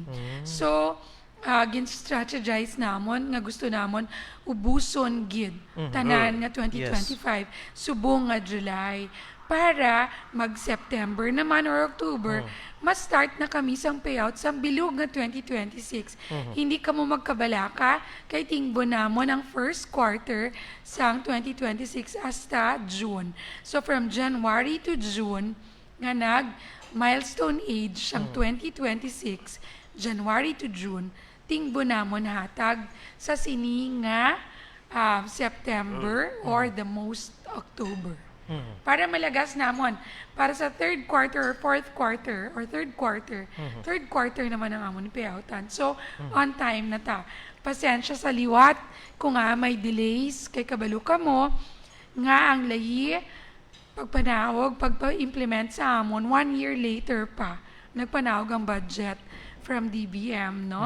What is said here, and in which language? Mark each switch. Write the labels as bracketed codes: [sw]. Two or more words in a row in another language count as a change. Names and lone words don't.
[hil] So, gin-strategize namon nga gusto namon ubuson gid tanan nga 2025 subong nga July para mag-September naman or October ma-start na kami sang payout sa bilog nga 2026. Hindi ka mo magkabalaka kay tingbo namon ang [en] first quarter [hil] sang 2026 hasta June. [en] So from January to June [hil] nga nag [en] milestone age sang 2026, January to June, [hil] tingbo namon hatag sa sini nga [en] September or the most October. [hil] Para malagas namon, para sa [en] third quarter or fourth quarter or third quarter [hil] naman ang amon payoutan. So, [en] on time [hil] na ta. Pasensya sa liwat kung may delays kay kabalo ka mo, nga ang lahi, pagpanawag, pagpa-implement sa amon, [en] 1 year later [hil] pa, nagpanawag ang [en] budget from DBM, [hil] no?